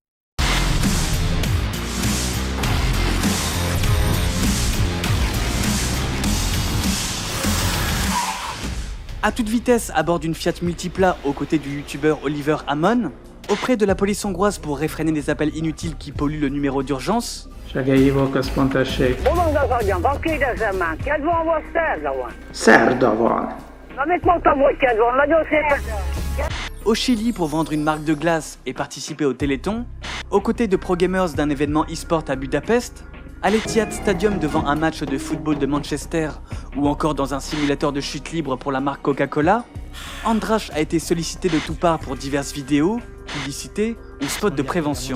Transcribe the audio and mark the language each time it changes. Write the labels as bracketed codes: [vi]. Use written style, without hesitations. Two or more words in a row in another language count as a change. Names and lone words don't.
[fr] À toute vitesse à bord d'une Fiat Multipla aux côtés du youtubeur Oliver Hamann, auprès de la police hongroise pour réfréner des appels inutiles qui polluent le numéro d'urgence. [hu] Bolond az agyam, van kérdezem már, kedv van vagy szerda van? Szerda van. Na mit mondtam, hogy kedv van, nagyon szépen. [fr] Au Chili pour vendre une marque de glace et participer au Téléthon, aux côtés de pro-gamers d'un événement e-sport à Budapest, à l'Etihad Stadium devant un match de football de Manchester ou encore dans un simulateur de chute libre pour la marque Coca-Cola, András a été sollicité de toutes parts pour diverses vidéos, publicités ou spots de prévention.